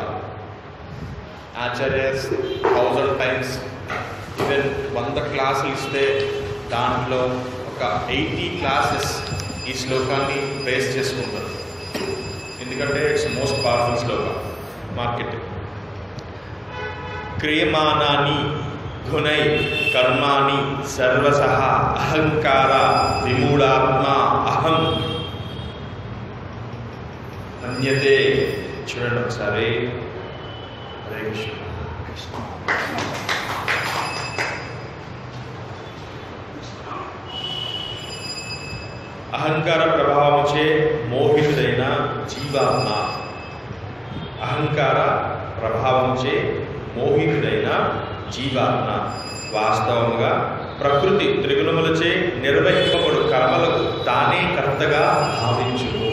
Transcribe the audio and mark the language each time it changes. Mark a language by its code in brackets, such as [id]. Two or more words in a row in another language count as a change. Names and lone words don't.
[te] ఆచార్యస్ 1000 times, ఈవెన్ 100 క్లాసులు ఇస్తే దాంట్లో ఒక 80 క్లాసెస్ ఈ శ్లోకాన్ని బేస్ చేసుకుంటారు. [en] ఎందుకంటే it's most powerful shloka market. [sa] క్రియమానాని గుణై కర్మాణి సర్వశః అహంకార విమూఢాత్మ అహం మన్యతే. [te] చూడండి ఒకసారి. హరే కృష్ణ. అహంకార ప్రభావముచే మోహితుడైన జీవాత్మ. అహంకార ప్రభావముచే మోహితుడైన జీవాత్మ వాస్తవముగా ప్రకృతి త్రిగుణములచే నిర్వహింపబడు కర్మలకు తానే కర్తగా భావించును.